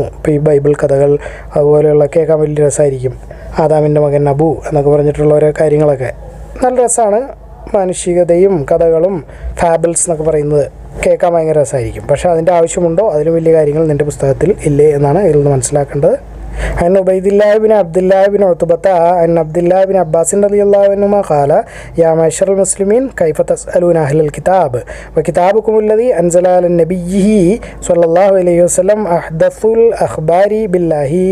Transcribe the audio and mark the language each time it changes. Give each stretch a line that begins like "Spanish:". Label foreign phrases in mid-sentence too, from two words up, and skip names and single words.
Malayalam: ഇപ്പോൾ ഈ ബൈബിൾ കഥകൾ അതുപോലെയുള്ള കേൾക്കാൻ വലിയ രസമായിരിക്കും. ആദാമിൻ്റെ മകൻ അബു എന്നൊക്കെ പറഞ്ഞിട്ടുള്ള ഓരോ കാര്യങ്ങളൊക്കെ നല്ല രസമാണ്. മാനുഷികതയും കഥകളും ഫാബിൾസ് എന്നൊക്കെ പറയുന്നത് കേൾക്കാൻ ഭയങ്കര രസമായിരിക്കും. പക്ഷേ അതിൻ്റെ ആവശ്യമുണ്ടോ? അതിലും വലിയ കാര്യങ്ങൾ നിൻ്റെ പുസ്തകത്തിൽ ഇല്ലേ എന്നാണ് ഇതിൽ നിന്ന് മനസ്സിലാക്കേണ്ടത്.
Arabic: عن عبيد الله بن عبد الله بن عتبة عن عبد الله بن عباس رضي الله عنهما قال يا معشر المسلمين كيف تسألون أهل الكتاب وكتابكم الذي أنزل على نبيه صلى الله عليه وسلم أحدث الأخبار بالله